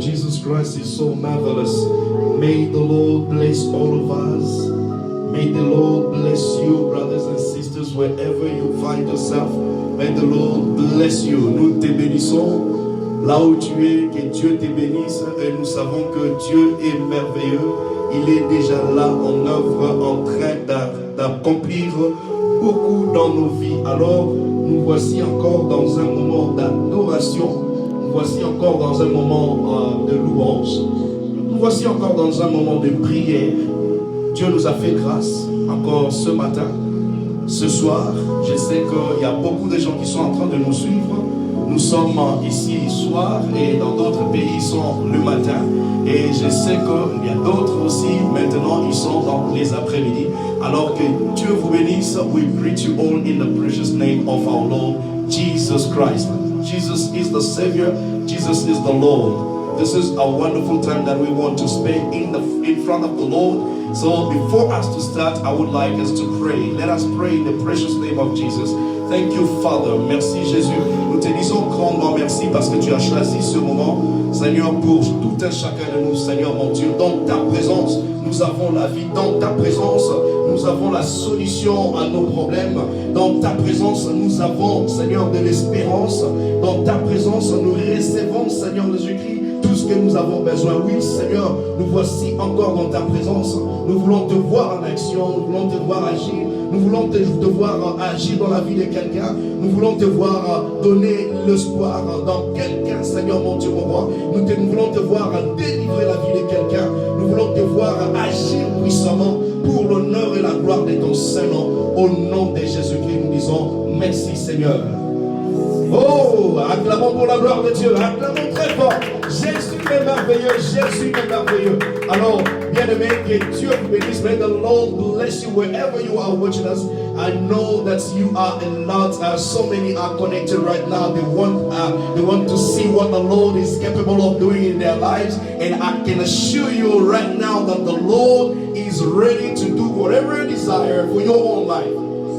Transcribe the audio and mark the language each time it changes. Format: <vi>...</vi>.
<en>Jesus Christ is so marvelous. May the Lord bless all of us. May the Lord bless you, brothers and sisters, wherever you find yourself. May the Lord bless you.</en> <fr>Nous te bénissons là où tu es, que Dieu te bénisse. Et nous savons que Dieu est merveilleux. Il est déjà là en œuvre, en train d'accomplir beaucoup dans nos vies. Alors, nous voici encore dans un moment d'adoration. Nous voici encore dans un moment de louange. Nous voici encore dans un moment de prière. Dieu nous a fait grâce encore ce matin, ce soir. Je sais qu'il y a beaucoup de gens qui sont en train de nous suivre. Nous sommes ici soir et dans d'autres pays ils sont le matin. Et je sais qu'il y a d'autres aussi maintenant ils sont dans les après-midi. Alors que Dieu vous bénisse.</fr> <en>We greet you all in the precious name of our Lord Jesus Christ. Jesus is the Savior. Jesus is the Lord. This is a wonderful time that we want to spend in front of the Lord. So before us to start, I would like us to pray. Let us pray in the precious name of Jesus. Thank you, Father.</en> <fr>Merci, Jésus. Nous te disons grandement merci parce que tu as choisi ce moment, Seigneur, pour tout un chacun de nous, Seigneur, mon Dieu. Dans ta présence, nous avons la vie. Dans ta présence, nous avons la solution à nos problèmes. Dans ta présence, nous avons, Seigneur, de l'espérance. Dans ta présence, nous recevons, Seigneur Jésus-Christ, tout ce que nous avons besoin. Oui, Seigneur, nous voici encore dans ta présence. Nous voulons te voir en action, nous voulons te voir agir, nous voulons te voir agir dans la vie de quelqu'un, nous voulons te voir donner l'espoir dans quelqu'un, Seigneur mon Dieu, mon roi. Nous voulons te voir délivrer la vie de quelqu'un, nous voulons te voir agir puissamment pour l'honneur et la gloire de ton Saint-Nom. Au nom de Jésus-Christ, nous disons merci, Seigneur. Oh, acclamons pour la gloire de Dieu, acclamons très fort. Jésus est merveilleux, Jésus est merveilleux. Alors, bien-aimé, que Dieu vous bénisse.</fr> <en>May the Lord bless you wherever you are watching us. I know that you are a lot, so many are connected right now. They want to see what the Lord is capable of doing in their lives. And I can assure you right now that the Lord is ready to do whatever you desire for your own life.</en>